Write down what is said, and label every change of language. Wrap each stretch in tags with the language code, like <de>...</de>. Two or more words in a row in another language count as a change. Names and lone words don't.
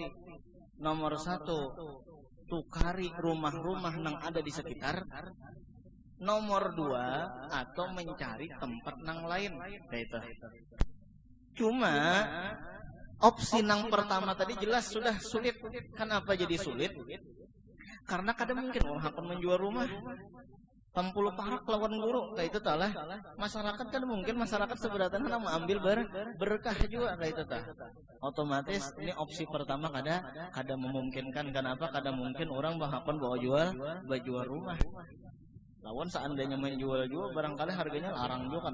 <id>Nomor satu, tukari rumah-rumah yang ada di sekitar. Nomor dua, atau mencari tempat nang lain kayak itu. Cuma opsi nang pertama tadi jelas sudah sulit. Kenapa jadi sulit? Karena kadang mungkin orang akan menjual rumah 60 parak lawan guru kayak itu talah. Masyarakat kan mungkin masyarakat seberatan kan mau ambil berkah juga kayak itu tah. Otomatis ini opsi pertama kada memungkinkan. Kenapa? Kada mungkin orang bahkan bawa jual rumah. Lawan seandainya menjual barangkali harganya larang juga.</id>